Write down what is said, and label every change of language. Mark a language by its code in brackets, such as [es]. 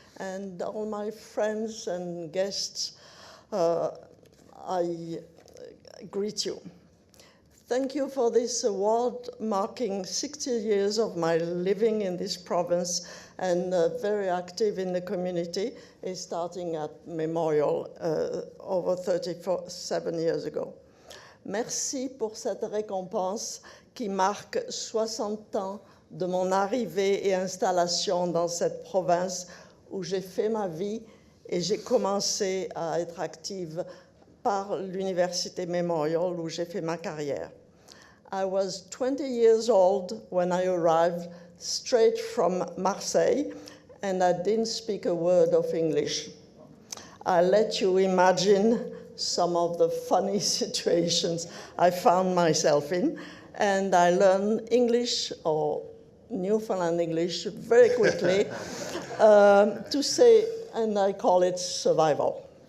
[en] And all my friends and guests, I greet you. Thank you for this award marking 60 years of my living in this province and very active in the community, starting at Memorial over 37 years ago. [fr] Merci pour cette récompense qui marque 60 ans de mon arrivée et installation dans cette province où j'ai fait ma vie et j'ai commencé à être active par l'Université Memorial où j'ai fait ma carrière. [en] I was 20 years old when I arrived straight from Marseille, and I didn't speak a word of English. I let you imagine some of the funny situations I found myself in, and I learned English, or Newfoundland English, very quickly to say, and I call it survival.